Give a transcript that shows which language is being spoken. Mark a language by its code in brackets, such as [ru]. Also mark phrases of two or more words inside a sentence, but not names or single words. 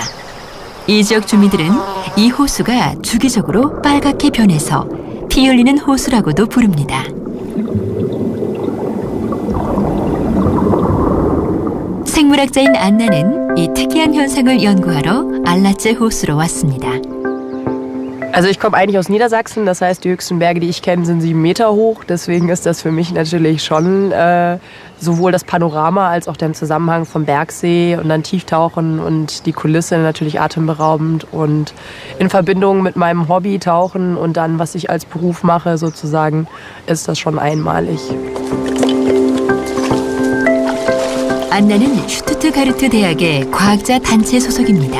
[ko] 이 지역 주민들은 이 호수가 주기적으로 빨갛게 변해서 피 흘리는 호수라고도 부릅니다. 생물학자인 안나는 이 특이한 현상을 연구하러 알라체 호수로 왔습니다. [de] Also ich komme eigentlich aus Niedersachsen, das heißt, die höchsten Berge, die ich kenne, sind 7 Meter hoch. Deswegen ist das für mich natürlich schon sowohl das Panorama als auch der Zusammenhang vom Bergsee und dann Tieftauchen und die Kulisse natürlich atemberaubend. Und in Verbindung mit meinem Hobby Tauchen und dann, was ich als Beruf mache sozusagen, ist das schon einmalig. [ko] 안나는 슈투트가르트 대학의 과학자 단체 소속입니다.